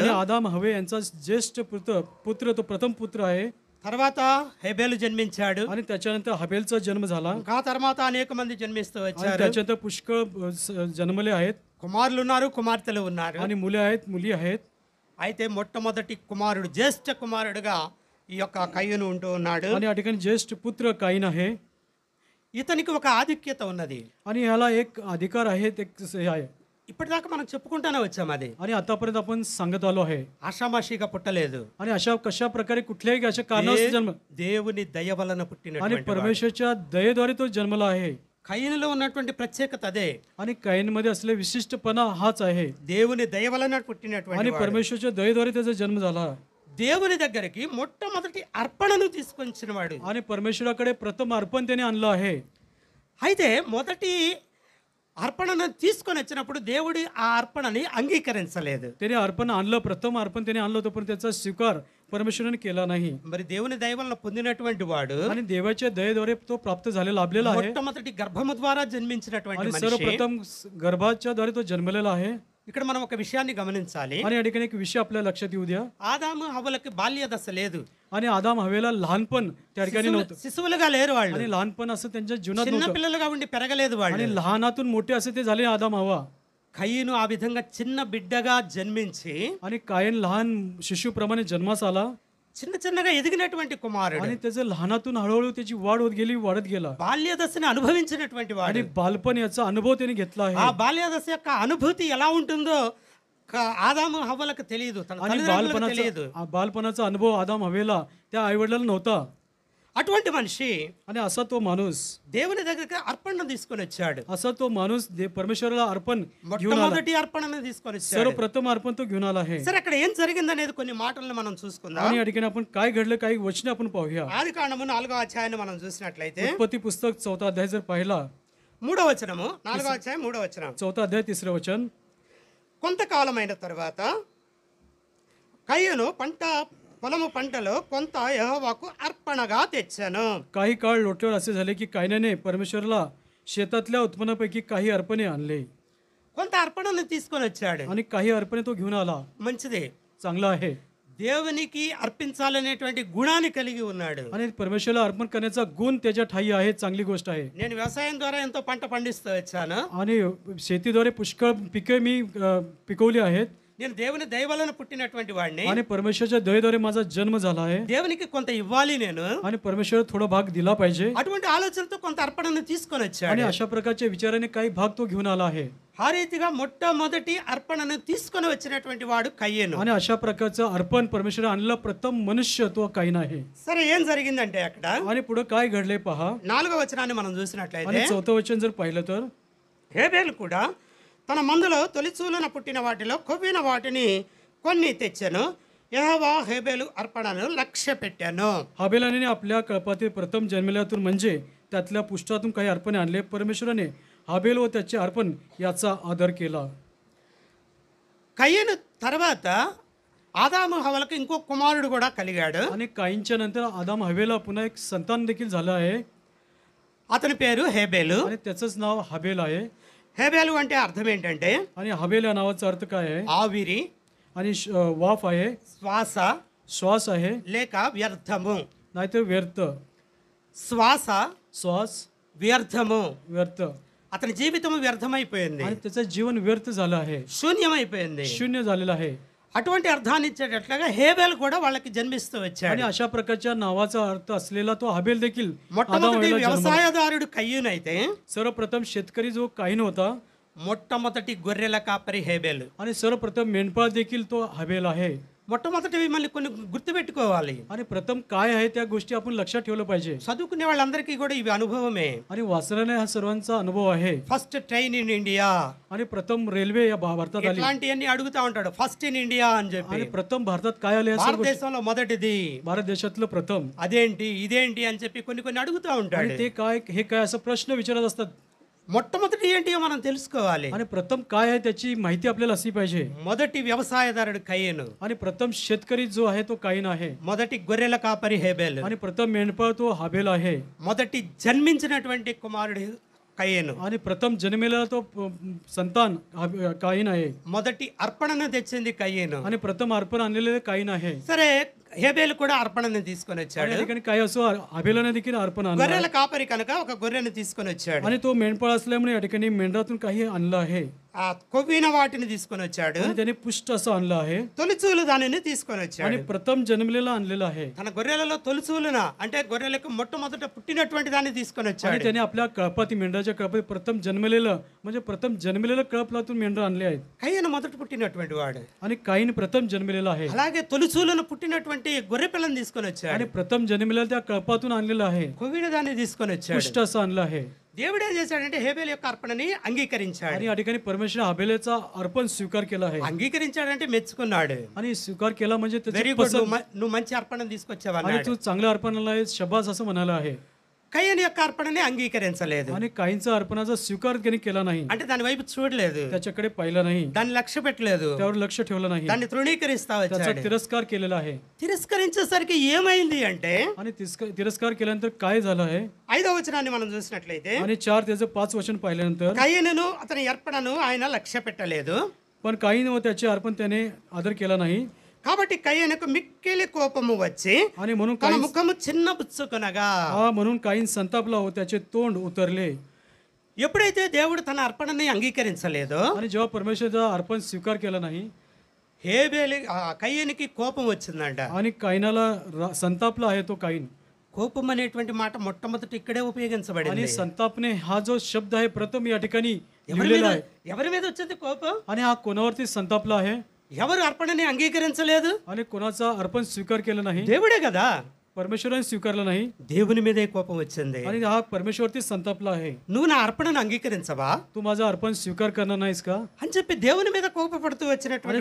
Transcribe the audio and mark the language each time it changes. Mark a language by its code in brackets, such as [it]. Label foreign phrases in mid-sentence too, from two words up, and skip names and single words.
[mr] आणि आदाम हवे यांचा ज्येष्ठ पुत्र तो प्रथम पुत्र आहे. [te] తర్వాత హెబెలు జన్మించాడు. [mr] आणि त्याच्यानंतर हबेलचा जन्म झाला. [te] ఆ తర్వాత అనేక మంది జన్మిస్తూ [mr] आणि [te] వచ్చారు. [mr] त्याच्यानंतर पुष्कळ जन्मले आहेत. [te] కుమారులు ఉన్నారు, కుమార్తెలు ఉన్నారు. [mr] आणि मुले आहेत, मुली आहेत. [te] అయితే మొట్టమొదటి కుమారుడు, జ్యేష్ఠ కుమారుడుగా ఈ యొక్క కయ్యను ఉంటూ ఉన్నాడు. [mr] आणि या ठिकाणी ज्येष्ठ पुत्र काईन आहे. [te] ఇతనికి ఒక ఆధిక్యత ఉన్నది. [mr] आणि ह्याला एक अधिकार आहे, एक हे आहे. [te] ఇప్పటిదాకా మనం చెప్పుకుంటానే వచ్చాం. అది [mr] आणि आतापर्यंत आपण सांगत आलो आहे. [te] ఆషామాషిగా పుట్టలేదు. [mr] आणि अशा कशा प्रकारे कुठल्याही अशा कारणास्तव जन्म [te] దేవుని దయ వలన [mr] आणि [te] పుట్టినటువంటి వాడు. [mr] परमेश्वरच्या दयेद्वारे तो जन्मला आहे. [te] కయ్యనులో ఉన్నటువంటి ప్రత్యేకత అదే. [mr] आणि काईनमध्ये असलेला विशिष्टपणा हाच आहे. [te] దేవుని దయ వలన [mr] आणि [te] పుట్టినటువంటి వాడు. [mr] परमेश्वरच्या दयेद्वारे त्याचा जन्म झाला. [te] దేవుని దగ్గరికి మొట్టమొదటి అర్పణను తీసుకొచ్చిన వాడు. [mr] आणि परमेश्वराकडे प्रथम अर्पण त्याने आणलं आहे. [te] అయితే మొదటి అర్పణను తీసుకొని వచ్చినప్పుడు దేవుడి ఆ అర్పణని అంగీకరించలేదు. [mr] त्याने अर्पण आणलं, प्रथम अर्पण त्याने आणलं होतं, पण त्याचा स्वीकार परमेश्वराने केला नाही. [te] మరి దేవుని దయ వలన పొందినటువంటి వాడు [mr] आणि देवाच्या दयेद्वारे तो प्राप्त झालेला लाभलेला आहे. [te] మొట్టమొదటి గర్భము ద్వారా జన్మించినటువంటి [mr] आणि [te] మనిషి. [mr] सर्वप्रथम गर्भाच्या द्वारे तो जन्मलेला आहे. [te] ఇక్కడ మనం ఒక విషయాన్ని గమనించాలి. [mr] आणि या ठिकाणी एक विषय आपल्या लक्षात येऊ द्या. [te] ఆదాము హవ్వలకి బాల్య దశ లేదు. [mr] आणि आदाम हवेला लहानपण त्या ठिकाणी नव्हतं. [te] శిశువులుగా లేరు వాళ్ళు. [mr] आणि लहानपण असं त्यांच्या जीवनात [te] చిన్న [mr] नव्हतं. [te] పిల్లలుగా ఉండి పెరగలేదు వాళ్ళు. [mr] आणि लहानातून मोठे असे ते झाले आदाम हवा. [te] కయ్యను ఆ విధంగా చిన్న బిడ్డగా జన్మించి [mr] आणि कायन लहान शिशुप्रमाणे जन्मास आला. [te] చిన్న చిన్నగా ఎదిగినటువంటి కుమారుడు. [mr] आणि त्याचं लहानातून हळूहळू त्याची वाढ होत गेली, वाढत गेला. [te] బాల్య దశని అనుభవించినటువంటి వాడు. [mr] आणि बालपण याचा अनुभव त्याने घेतला [te] ఆ [mr] आहे. [te] బాల్య దశ యొక్క అనుభూతి ఎలా ఉంటుందో ఆదాము హవ్వలకు తెలియదు, తన [mr] आणि [te] తల్లిదండ్రులకు తెలియదు. [mr] बालपणाचा अनुभव आदाम हवेला त्या आईवडिलांना नव्हता. [te] అటువంటి మనిషి [mr] आणि असा तो माणूस [te] దేవుని దగ్గరికి అర్పణను తీసుకొని వచ్చాడు. [mr] असा तो माणूस परमेश्वराला अर्पण घेऊन आला. [te] మొట్టమొదటి అర్పణను తీసుకొని వచ్చాడు. [mr] सर्वप्रथम अर्पण तो घेऊन आला आहे. [te] సరే, అక్కడ ఏం జరిగిందనేది కొన్ని మాటలను మనం చూసుకుందాం. [mr] आणि या ठिकाणी आपण काय घडलं, काही वचने आपण पाहूया. [te] ఆది కాండము 4వ అధ్యాయాన్ని మనం చూసినట్లయితే [mr] उत्पत्ती पुस्तक 4 अध्याय जर पाहिला, [te] 3వ వచనము, 4వ అధ్యాయం 3వ వచనం. [mr] 4 अध्याय 3 वचन. [te] కొంతకాలమైన తర్వాత కయ్యను పొలము పంటలో కొంత యెహోవాకు అర్పణగా తెచ్చాను. [mr] काही काळ लोटल्यावर असे झाले की कायनाने परमेश्वराला शेतातल्या उत्पन्नापैकी काही अर्पणे आणले. [te] కొంత అర్పణను తీసుకొని వచ్చాడు. [mr] आणि काही अर्पणे तो घेऊन आला. [te] మంచిదే, [mr] चांगला आहे. [te] దేవునికి అర్పించాలనేటువంటి గుణాన్ని కలిగి ఉన్నాడు. [mr] आणि परमेश्वराला अर्पण करण्याचा गुण त्याच्या ठाई आहे. चांगली गोष्ट आहे. [te] నేను వ్యవసాయం ద్వారా ఎంతో పంట పండిస్తూ వచ్చాను. [mr] आणि शेतीद्वारे पुष्कळ पिके मी पिकवली आहेत. [te] నేను దేవుని దయ వలన పుట్టినటువంటి వాడిని. [mr] आणि परमेश्वराच्या दयेद्वारे माझा जन्म झाला आहे. [te] దేవునికి కొంత ఇవ్వాలి నేను. [mr] आणि परमेश्वर थोडा भाग दिला पाहिजे. [te] అటువంటి ఆలోచనతో కొంత అర్పణను తీసుకొని [mr] आणि [te] వచ్చాడు. [mr] अशा प्रकारच्या विचाराने काही भाग तो घेऊन आला आहे. [te] ఆ రీతిగా మొట్టమొదటి అర్పణను తీసుకొని వచ్చినటువంటి వాడు కయ్యేను. [mr] आणि अशा प्रकारचं अर्पण परमेश्वर आणलेला प्रथम मनुष्य तो काईन आहे. [te] సరే, ఏం జరిగిందంటే అక్కడ [mr] आणि पुढे काय घडले पहा. [te] 4వ వచనాన్ని మనం చూసినట్లయితే [mr] आणि 4th वचन जर पाहिलं तर [te] హేబేలు కూడా తన మందులో తొలిచూలున పుట్టిన వాటిలో కొవ్విన వాటిని కొన్ని తెచ్చెను. యెహోవా హేబేలు అర్పణను లక్ష్య పెట్టాను. [mr] हाबेलाने आपल्या कळपातील प्रथम जन्मल्यातून म्हणजे त्यातल्या पुष्टातून काही अर्पणे आणले. परमेश्वराने हाबेल व त्याचे अर्पण याचा आदर केला. [te] కయ్యను తర్వాత ఆదాము హవ్వలకు ఇంకో కుమారుడు కూడా కలిగాడు. [mr] आणि काईनच्या नंतर आदाम हवेला पुन्हा एक संतान देखील झालं आहे. [te] అతని పేరు హేబేలు. [mr] आणि त्याचंच नाव हाबेल आहे. [te] హేబేలు అంటే అర్థం ఏంటంటే [mr] आणि हाबेल या नावाचा अर्थ काय आहे. [te] ఆవిరి, [mr] आणि वाफ आहे, [te] శ్వాస [mr] श्वास आहे, [te] లేక వ్యర్థము. [mr] नाहीतर व्यर्थ. [te] శ్వాస, [mr] श्वास [te] వ్యర్థము. [mr] व्यर्थ. [te] అతని జీవితం వ్యర్థమైపోయింది, [mr] आणि त्याचं जीवन व्यर्थ झालं आहे, [te] శూన్యమైపోయింది. [mr] शून्य झालेलं आहे. [te] అటువంటి అర్థాన్ని ఇచ్చేటట్లుగా హేబేలు కూడా వాళ్ళకి జన్మిస్తూ [mr] आणि [te] వచ్చాడు. [mr] अशा प्रकारच्या नावाचा अर्थ असलेला तो हाबेल देखील [te] మొట్టమొదటి [mr] आदामाला जन्मला. [te] వ్యవసాయదారుడు కయ్యూనైతే [mr] सर्वप्रथम शेतकरी जो काईन होता [te] మొట్టమొదటి గొర్రెల కాపరి హేబేలు. [mr] आणि सर्वप्रथम मेंढपाळ देखील तो हाबेल आहे. [te] మొట్టమొదటివి మళ్ళీ కొన్ని గుర్తుపెట్టుకోవాలి. [mr] आणि प्रथम काय आहे त्या गोष्टी आपण लक्षात ठेवलं पाहिजे. [te] చదువుకునే వాళ్ళందరికీ కూడా ఇవి అనుభవమే. [mr] आणि वाचनाने हा सर्वांचा अनुभव आहे. [en] First train in India [mr] आणि प्रथम रेल्वे या भारतात आली. [te] ఇట్లాంటివన్నీ అడుగుతా ఉంటాడు. [en] First in India [te] అని చెప్పి. [mr] आणि प्रथम भारतात काय आले या सर्व गोष्टी. [te] భారతదేశంలో మొదటిది [mr] भारत देशातलं प्रथम. [te] అదేంటి ఇదేంటి అని చెప్పి కొన్ని అడుగుతా [mr] आणि [te] ఉంటాడు. [mr] ते काय हे काय असं प्रश्न विचारत असतात. [te] మొట్టమొదటి ఏంటి మనం తెలుసుకోవాలి. [mr] आणि प्रथम काय आहे त्याची माहिती आपल्याला असली पाहिजे. [te] మొదటి వ్యవసాయదారుడు కయ్యను, [mr] आणि प्रथम शेतकरी जो आहे तो काईन आहे. [te] మొదటి గొర్రెల కాపరి హేబేలు, [mr] आणि प्रथम मेंढपाळ तो हाबेल आहे. [te] మొదటి జన్మించినటువంటి కుమారుడు కయ్యను, [mr] आणि प्रथम जन्मेला तो संतान काईन आहे. [te] మొదటి అర్పణను తెచ్చింది కయ్యను. [mr] आणि प्रथम अर्पण आणलेले काईन आहे. [te] సరే, హేబేలు కూడా అర్పణను తీసుకొని [mr] आणि [te] వచ్చాడు. [mr] या ठिकाणी काय असो हाबेलाने देखील अर्पण आणलं. [te] గొర్రెల కాపరి కనుక ఒక గొర్రెను తీసుకొని వచ్చాడు. [mr] आणि तो मेंढपाळ असल्यामुळे या ठिकाणी मेंढरातून काही आणलं आहे. [te] ఆ కొవ్విన వాటిని తీసుకొని వచ్చాడు. [mr] आणि त्याने पुष्ट असं आणलं आहे. [te] తొలిచూలు దానిని తీసుకొని వచ్చాడు. [mr] आणि प्रथम जन्मलेला आणलेलं आहे. [te] తన గొర్రెలలో తొలిచూలున అంటే గొర్రెలకు మొట్టమొదట పుట్టినటువంటి దాన్ని తీసుకొని [mr] आणि [te] వచ్చాడు. [mr] त्याने आपल्या कळपाती मेंढराच्या कळपाती प्रथम जन्मलेलं म्हणजे प्रथम जन्मलेलं कळपातून मेंढर आणले आहेत. [te] కయ్యను మొదట పుట్టినటువంటి వాడు. [mr] आणि काईन प्रथम जन्मलेला आहे. [te] అలాగే తొలిచూలున పుట్టినటువంటి గొర్రె పిల్లని తీసుకొని వచ్చాడు. [mr] आणि प्रथम जन्मलेलं त्या कळपातून आणलेलं आहे. [te] కొవ్విన దాన్ని తీసుకొని వచ్చాడు. [mr] पुष्ट असं आणलं आहे. [te] దేవుడు ఏం చేశాడంటే హేబేలు యొక్క అర్పణని అంగీకరించాడు. [mr] आणि या ठिकाणी परमेश्वर हाबेलेचा अर्पण स्वीकार केला आहे. [te] అంగీకరించాడంటే మెచ్చుకున్నాడు. [mr] आणि स्वीकार केला म्हणजे [te] వెరీ [mr] त्याची [te] గుడ్, [mr] पसंत. [te] నువ్వు మంచి అర్పణను తీసుకొచ్చావు [mr] आणि [te] అన్నాడు. [mr] तू चांगल्या अर्पणाला आहे शबास असं म्हणाला आहे. [te] కయ్యను యొక్క అర్పణని అంగీకరించలేదు. [mr] आणि काहींचा अर्पणाचा स्वीकार त्यांनी केला नाही. [te] అంటే దాని వైపు చూడలేదు, [mr] त्याच्याकडे पाहिलं नाही, [te] దాన్ని లక్ష్య పెట్టలేదు, [mr] त्यावर लक्ष ठेवलं नाही, [te] దాన్ని తృణీకరిస్తా [mr] त्याचा [te] వచ్చాడు. [mr] तिरस्कार केलेला आहे. [te] తిరస్కరించేసరికి ఏమైంది అంటే [mr] आणि तिरस्कार केल्यानंतर काय झालं आहे. [te] 5వ వచనాన్ని మనం చూసినట్లయితే [mr] आणि 4 त्याचं 5 वचन पाहिल्यानंतर [te] కయ్యను అతని అర్పణను ఆయన లక్ష్య పెట్టలేదు. [mr] पण काहीन व त्याचे अर्पण त्याने आदर केला नाही. [te] కాబట్టి కయ్యనుకు మిక్కిలి కోపము వచ్చి [mr] आणि म्हणून [te] తన [mr] काहीन [te] ముఖము చిన్నబుచ్చుకొనగా. [mr] म्हणून काहीन संतापला व त्याचे तोंड उतरले. [te] ఎప్పుడైతే దేవుడు తన అర్పణని అంగీకరించలేదో [mr] आणि जेव्हा परमेश्वराचा अर्पण स्वीकार केला नाही [te] కయ్యనికి కోపం వచ్చిందంట. [mr] आणि काहीनाला संतापला आहे तो काहीन. [te] కోపం అనేటువంటి మాట మొట్టమొదటి ఇక్కడే ఉపయోగించబడింది. [mr] आणि संतापने हा जो शब्द आहे प्रथम या ठिकाणी [te] ఎవరి [mr] लिहिलेला [te] మీద [mr] आहे. [te] ఎవరి మీద వచ్చింది కోపం? [mr] आणि हा कोणावरती संतापला आहे. [te] ఎవరు అర్పణని అంగీకరించలేదు? [mr] आणि कोणाचा अर्पण स्वीकार केला नाही. [te] దేవుడే కదా. [mr] परमेश्वराने स्वीकारला नाही. [te] దేవుని మీదే కోపం వచ్చింది. [mr] आणि हा परमेश्वरती संतापला आहे. [te] నువ్వు నా అర్పణను అంగీకరించవా [mr] तू माझा अर्पण स्वीकार करणार नाहीस का. [te] అని చెప్పి దేవుని మీద కోపపడుతూ [mr] आणि [te] వచ్చినటువంటి